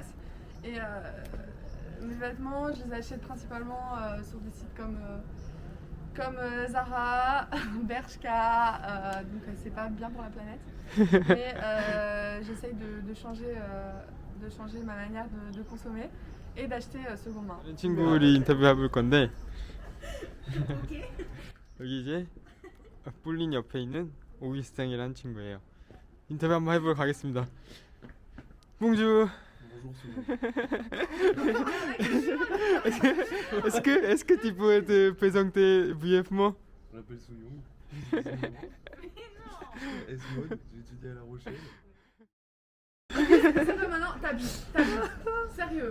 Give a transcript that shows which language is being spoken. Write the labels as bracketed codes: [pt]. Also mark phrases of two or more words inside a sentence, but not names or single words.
[fr] Et mes vêtements, je les achète principalement sur des sites comme Zara, Bershka, donc c'est pas bien pour la planète. Mais j'essaye de changer ma manière de consommer et d'acheter seconde main. [ko] 친구 우리 인터뷰 해볼 건데 Ok. 여기 이제 폴린 옆에 있는 오기스탕이라는 친구예요. 인터뷰 한번 해보러 가겠습니다. [fr] 봉주. Est-ce que tu peux te présenter brièvement? Je m'appelle Souillon. S-Mode, j'ai étudié à La Rochelle. C'est pas maintenant, t'habilles. Sérieux.